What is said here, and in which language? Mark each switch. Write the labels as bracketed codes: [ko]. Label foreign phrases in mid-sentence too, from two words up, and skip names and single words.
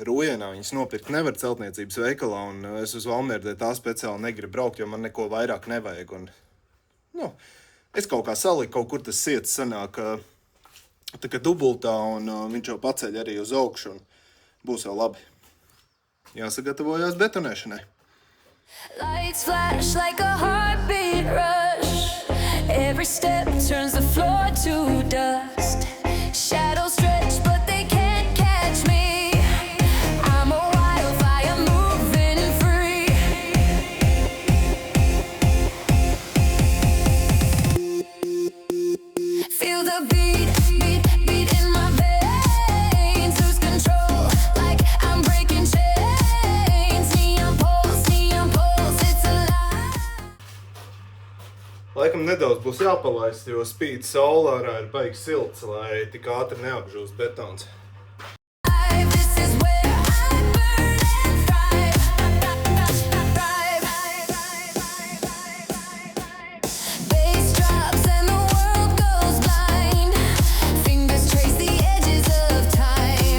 [lv] Rujenā viņas nopirkt nevar celtniecības veikalā, un es uz Valmieru tā speciāli negribu braukt, jo man neko vairāk nevajag. Un, es kaut kā saliku, kaut kur tas siets sanāk tā kā dubultā, un viņš jau paceļ arī uz augšu, un būs jau labi. Jāsagatavojās betonēšanai. [en] Lights flash like a heartbeat rush. Every step turns the floor to dust. Shadows stretch, but they can't catch me. I'm a wildfire moving free. Feel the beat, beat, beat in my veins. Lose control like I'm breaking chains. Neon pulse, it's alive. [lv] Laikam nedaudz būs jāpalaist, jo spīd saule ārā ir baigi silts, lai tik ātri neapžūst betons. [en] This is where I burn and thrive. Bass drops and the world goes blind. Fingers trace the edges of time.